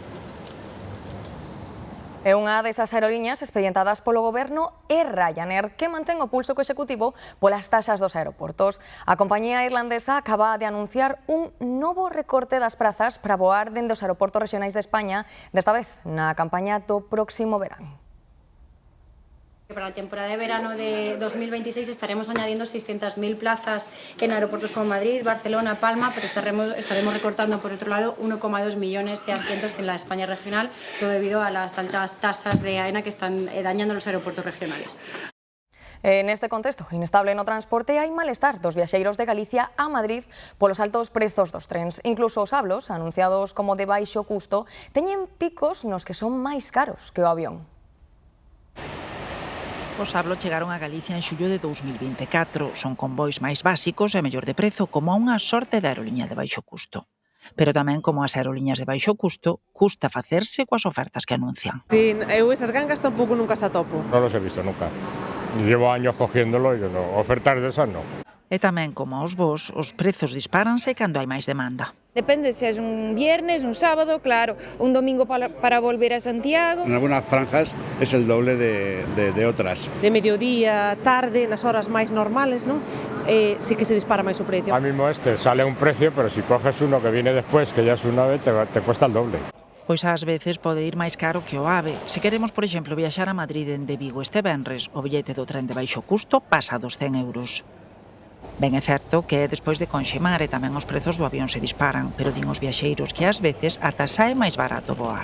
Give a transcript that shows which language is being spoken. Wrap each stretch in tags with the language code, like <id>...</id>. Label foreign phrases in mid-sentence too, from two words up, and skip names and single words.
<gl>E unha desas aerolíneas expedientadas polo Goberno é Ryanair, que mantén o pulso co Executivo polas taxas dos aeroportos. A compañía irlandesa acaba de anunciar un novo recorte das prazas para voar dende os aeroportos rexionais de España, desta vez na campaña do próximo verán.</gl> <es>Para la temporada de verano de 2026 estaremos añadiendo 600.000 plazas en aeropuertos como Madrid, Barcelona, Palma, pero estaremos recortando, por otro lado, 1,2 millones de asientos en la España regional, todo debido a las altas tasas de AENA que están dañando los aeropuertos regionales.</es> <gl>En este contexto inestable no transporte hai malestar dos viaxeiros de Galicia a Madrid polos altos prezos dos trens. Incluso os hablos, anunciados como de baixo custo, teñen picos nos que son máis caros que o avión. Os Hablo chegaron a Galicia en xullo de 2024. Son convois máis básicos e mellor de prezo, como unha sorte de aeroliña de baixo custo. Pero tamén, como as aeroliñas de baixo custo, custa facerse coas ofertas que anuncian. Sí, eu esas gangas tampouco nunca se atopo.</gl> <es>Non los he visto nunca. Llevo años cogiéndolo y no, ofertas de esas no.</es> <gl>E tamén, como aos voos, os prezos dispáranse cando hai máis demanda. Depende se é un viernes, un sábado, claro, un domingo para volver a Santiago.</gl> <es>En algunas franjas es el doble de otras.</es> <gl>De mediodía, tarde, nas horas máis normales, ¿no? Sí que se dispara máis o precio.</gl> <es>Ahora mismo sale un precio, pero si coges uno que viene después, que ya es un AVE, te cuesta el doble.</es> <gl>Pois ás veces pode ir máis caro que o AVE. Se queremos, por exemplo, viaxar a Madrid dende Vigo este venres, o billete do tren de baixo custo pasa dos 100 euros. Ben é certo que despois de conxemar e tamén os prezos do avión se disparan, pero din os viaxeiros que ás veces ata sae máis barato voar.</gl>